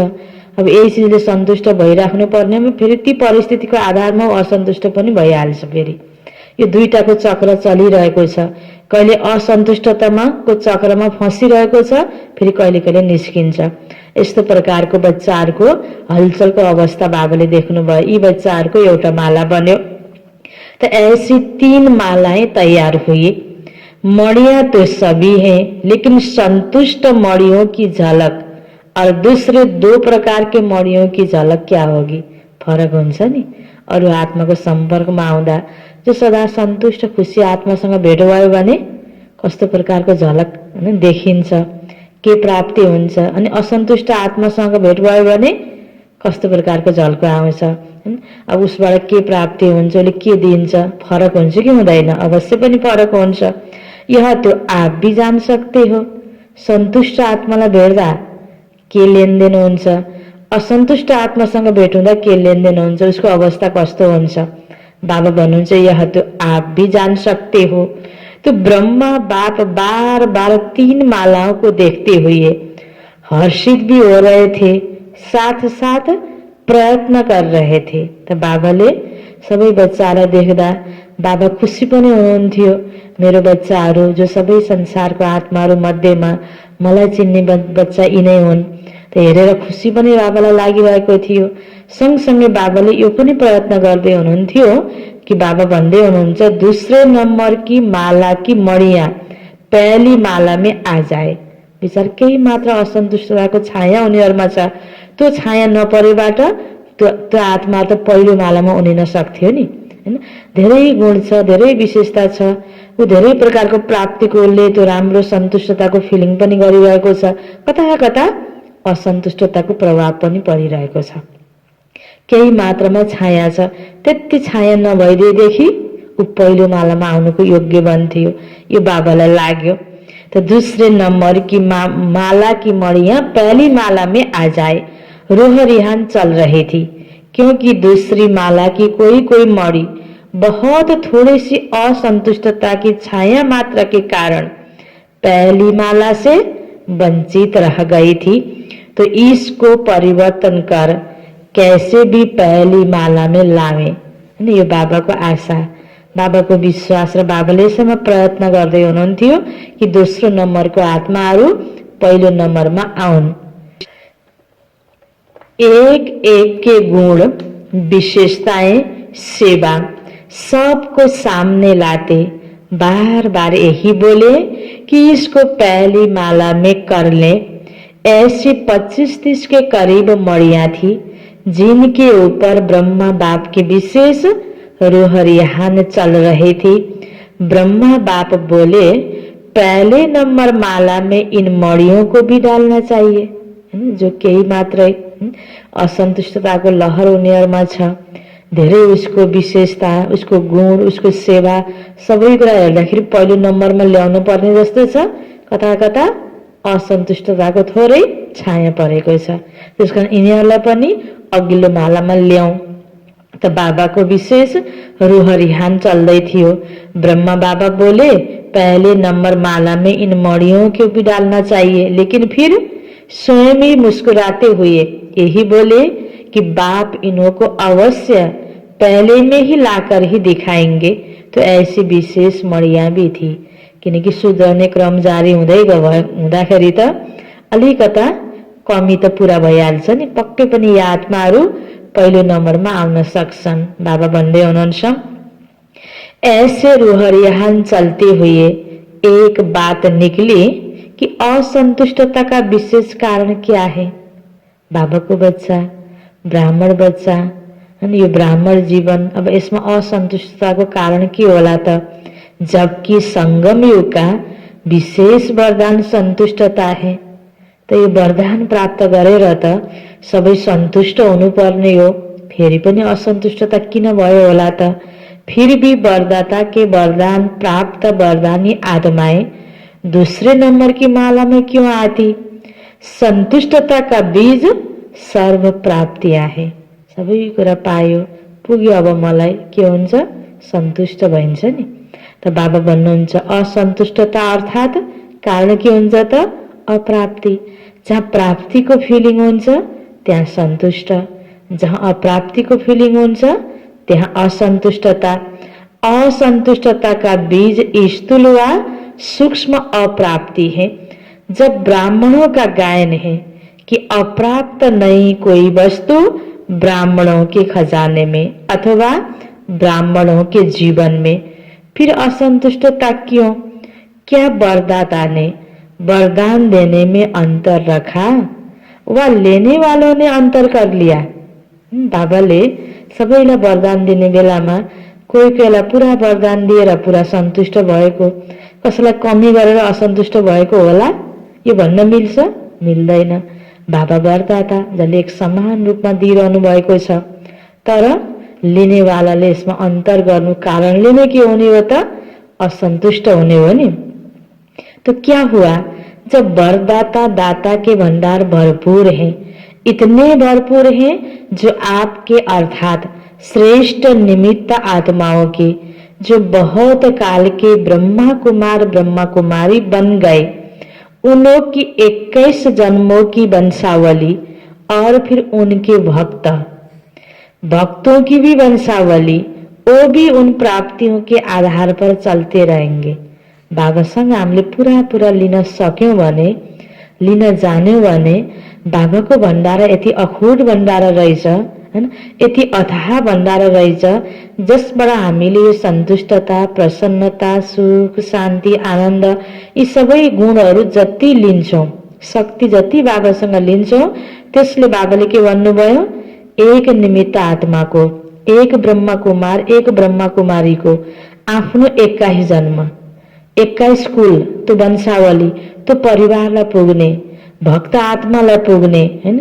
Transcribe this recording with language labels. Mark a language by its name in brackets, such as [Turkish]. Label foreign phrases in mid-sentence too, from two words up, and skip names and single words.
[Nepali] अब यही चिजले सन्तुष्ट भइराख्नु पर्नेमा फेरि ती परिस्थितिको आधारमा असन्तुष्ट पनि भइहाल्छ। फेरि यो दुईटाको चक्र चलिरहेको छ। कहिले असन्तुष्टतामा को चक्रमा फसिरहेको छ, फेरि कहिले कहिले निस्किन्छ। यस्तो प्रकारको बच्चाहरूको हलचलको अवस्था बाबाले देख्नुभयो। यी बच्चाहरूको एउटा माला बन्यो। [Hindi] तो ऐसी 3 मालाएं तैयार हुई। मणियां तो सभी हैं, लेकिन संतुष्ट मणियों की झलक और दूसरे 2 प्रकार के मणियों की झलक क्या होगी? [Nepali] फरक हुन्छ नि। अरू आत्माको सम्पर्कमा आउँदा जो सदा सन्तुष्ट खुसी आत्मासँग भेट भयो भने कस्तो प्रकारको झलक देखिन्छ, के प्राप्ति हुन्छ, अनि असन्तुष्ट आत्मासँग भेट भयो भने कस्तो प्रकारको झल्को आउँछ। अब उसबाट के प्राप्ति हुन्छ, उसले के दिन्छ, फरक हुन्छ कि हुँदैन? अवश्य पनि फरक हुन्छ। [Hindi] यह तो आप भी जान सकते हो। [Nepali] सन्तुष्ट आत्मालाई भेट्दा के लेनदेन हुन्छ, असन्तुष्ट आत्मासँग भेट हुँदा के लेनदेन हुन्छ, उसको अवस्था कस्तो हुन्छ? बाबा भन्नुहुन्छ [Hindi] यह तो आप भी जान सकते हो। तो ब्रह्मा बाप बार बार 3 मालाओं को देखते हुए हर्षित भी हो रहे थे, साथ साथ प्रयत्न कर रहे थे। [Nepali] तो बाबाले सबै बच्चालाई देख्दा बाबा खुसी पनि हुनुहुन्थ्यो। मेरो बच्चाहरू जो सबै संसारको आत्माहरू मध्येमा मलाई चिन्ने बच्चा यिनै हुन्, त हेरेर खुसी पनि बाबालाई लागिरहेको थियो। सँगसँगै बाबाले यो पनि प्रयत्न गर्दै हुनुहुन्थ्यो कि बाबा भन्दै हुनुहुन्छ [Hindi] दूसरे नंबर की माला की मणिया पहली माला में आ जाए। [Nepali] विचार केही मात्र असन्तुष्टताको छाया उनीहरूमा छ, त्यो छाया नपरेबाट त्यो आत्मा त पहिलो मालामा उनिन सक्थ्यो नि, हैन? धेरै गुण छ, धेरै विशेषता छ, ऊ धेरै प्रकारको प्राप्तिको उसले त्यो राम्रो सन्तुष्टताको फिलिङ पनि गरिरहेको छ, कता कता असन्तुष्टताको प्रभाव पनि परिरहेको छ। केही मात्रामा छाया छ, त्यति छाया नभइदिएदेखि ऊ पहिलो मालामा आउनुको योग्य बन्थ्यो। यो बाबालाई लाग्यो। [Hindi] तो दूसरे नंबर की माला की मणियां पहली माला में आ जाए। रोह रिहान चल रही थी क्योंकि दूसरी माला की कोई कोई मणि बहुत थोड़ी सी असंतुष्टता की छाया मात्र के कारण पहली माला से वंचित रह गई थी। तो इसको परिवर्तन कर कैसे भी पहली माला में लावे। [Nepali] यो बाबाको आशा, बाबाको विश्वास र बाबाले यसमा प्रयत्न गर्दै हुनुहुन्थ्यो कि दोस्रो नम्बरको आत्माहरू पहिलो नम्बरमा आउन्। [Hindi] एक एक के गुण विशेषताएं सेवा सबको सामने लाते बार बार यही बोले कि इसको पहली माला में कर ले। ऐसी 25-30 के करीब मणियां थी जिनके ऊपर ब्रह्मा बाप की विशेष रूह रिहान चल रही थी। ब्रह्मा बाप बोले पहले नंबर माला में इन मणियों को भी डालना चाहिए, जो [Nepali] केही मात्रै असन्तुष्टताको लहर उनीहरूमा छ। धेरै उसको विशेषता, उसको गुण, उसको सेवा सबै कुरा हेर्दाखेरि पहिलो नम्बरमा ल्याउनु पर्ने जस्तो छ। कता कता असन्तुष्टताको थोरै छाया परेको छ। त्यसकारण यिनीहरूलाई पनि अघिल्लो मालामा ल्याउँ। त बाबाको विशेष रूह रिहान चल्दै थियो। [Hindi] ब्रह्मा बाबा बोले पहले नंबर माला में इन मणियों को भी डालना चाहिए, लेकिन फिर स्वयं ही मुस्कुराते हुए यही बोले कि बाप इन्हों को अवश्य पहले में ही लाकर ही दिखाएंगे। तो ऐसी विशेष मणियां भी थी। [Nepali] किनकि सुध्रने क्रम जारी हुँदाखेरि त अलिकता कमी त पूरा भइहाल्छ नि। पक्कै पनि यी आत्माहरू पहिलो नम्बरमा आउन सक्छन्। बाबा भन्दै हुनुहुन्छ [Hindi] ऐसे रूह रिहान चलते हुए एक बात निकली कि असंतुष्टता का विशेष कारण क्या है। [Nepali] बाबाको बच्चा, ब्राह्मण बच्चा अनि यो ब्राह्मण जीवन, अब यसमा असन्तुष्टताको कारण के होला त? [Hindi] जबकि संगम युग का विशेष वरदान संतुष्टता है। [Nepali] त यो वरदान प्राप्त गरेर त सबै सन्तुष्ट हुनुपर्ने हो, फेरि पनि असन्तुष्टता किन भयो होला त? [Hindi] फिर भी वरदाता के वरदान प्राप्त वरदानी आत्माएं दूसरे नंबर की माला में क्यों आती? संतुष्टता का बीज सर्व प्राप्तियां है। [Nepali] सबै कुरा पायो, पुग्यो, अब मलाई के हुन्छ? सन्तुष्ट भइन्छ नि। त बाबा भन्नुहुन्छ असन्तुष्टता अर्थात कारण के हुन्छ त? अप्राप्ति। जहाँ प्राप्तिको फिलिङ हुन्छ त्यहाँ सन्तुष्ट, जहाँ अप्राप्तिको फिलिङ हुन्छ त्यहाँ असंतुष्टता। [Hindi] असंतुष्टता का बीज स्थूल व सूक्ष्म अप्राप्ति है। जब ब्राह्मणों का गायन है कि अप्राप्त नहीं कोई वस्तु ब्राह्मणों के खजाने में अथवा ब्राह्मणों के जीवन में, फिर असंतुष्टता क्यों? क्या वरदाता ने वरदान देने में अंतर रखा वा लेने वालों ने अंतर कर लिया? [Nepali] बाबाले सबैलाई वरदान दिने बेलामा कोही कोहीलाई पुरा वरदान दिएर पुरा सन्तुष्ट भएको, कसैलाई कमी गरेर असन्तुष्ट भएको होला? यो भन्न मिल्छ? मिल्दैन। बाबा वरदाता जसले एक समान रूपमा दिइरहनु भएको छ, तर लिनेवालाले यसमा अन्तर गर्नु कारणले नै के हुने हो त? असन्तुष्ट हुने हो नि। [Hindi] तो क्या हुआ? जब वरदाता दाता के भंडार भरपूर हैं, इतने भरपूर हैं जो आपके अर्थात श्रेष्ठ निमित्त आत्माओं के, जो बहुत काल के ब्रह्मा कुमार ब्रह्मा कुमारी बन गए, उनों की 21 जन्मों की वंशावली और फिर उनके भक्तों की भी वंशावली, वो भी उन प्राप्तियों के आधार पर चलते रहेंगे। [Nepali] बाबासँग हामीले पुरा पुरा लिन सक्यौं भने, लिन जान्यौं भने बाबाको भण्डारा यति अखुट भण्डारा रहेछ हैन, यति अथाह भण्डारा रहेछ जसबाट हामीले यो सन्तुष्टता, प्रसन्नता, सुख, शान्ति, आनन्द यी सबै गुणहरू जति लिन्छौँ, शक्ति जति बाबासँग लिन्छौँ, त्यसले बाबाले के भन्नुभयो, एक निमित्त आत्माको, एक ब्रह्म कुमार, एक ब्रह्म कुमारीको आफ्नो 21 जन्म, 21 कुल, त्यो वंशावली, त्यो परिवारलाई पुग्ने, भक्त आत्मालाई पुग्ने हैन।